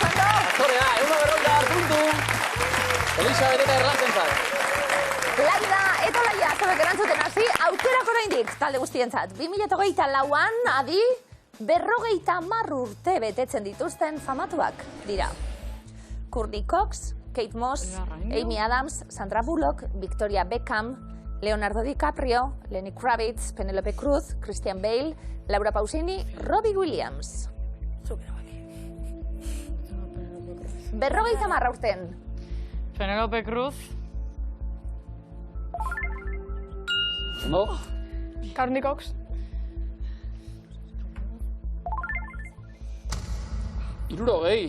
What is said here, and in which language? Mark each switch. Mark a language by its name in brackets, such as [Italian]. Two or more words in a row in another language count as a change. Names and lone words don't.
[Basque] Aktorea, 150 puntu. Elisabeth eta Erlantzen Laida eta Laia, zabek erantzuten hasi, aukerak oraindik talde guztientzat. 2024an, adi, 50 urte betetzen dituzten famatuak dira. Courtney Cox, Kate Moss, Amy Adams, Sandra Bullock, Victoria Beckham, Leonardo DiCaprio, Lenny Kravitz, Penelope Cruz, Christian Bale, Laura Pausini, Robbie Williams. 50 urten. Penelope Cruz. No? Courtney Cox. Iruro, gehi.